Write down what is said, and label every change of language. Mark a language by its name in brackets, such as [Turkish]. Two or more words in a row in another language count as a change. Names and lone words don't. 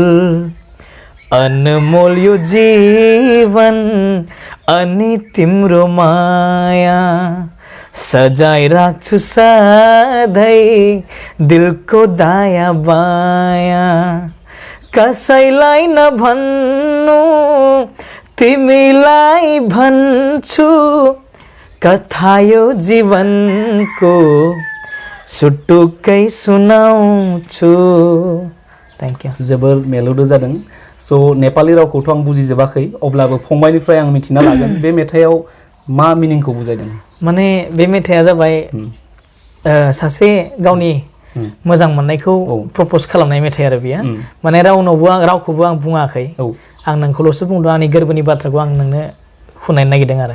[Nepali] अनमोल यो जीवन अनि तिम्रो माया सजाय राख्छु सधैँ दिलको दाया बाया कसैलाई नभन्नु तिमीलाई भन्छु कथा यो जीवनको सुटुक्कै सुनाउँछु [English] thank you [Bodo] जोबोर मेलौदो जादों स' नेपाली रावखौथ' आं बुजिजोबाखै अब्लाबो फंबायनिफ्राय आं मिथिना लागोन बे मेथाइआव मा मिनिंखौ बुजायदों माने बे मेथाइआ जाबाय सासे गावनि मोजां मोननायखौ प्रप'ज खालामनाय मेथाइ आरो बेयो माने रावखौबो आं बुङाखै आं नोंखौल'सो बुंदों आंनि गोरबोनि बाथ्राखौ आं नोंनो खुनायनो नागिरदों आरो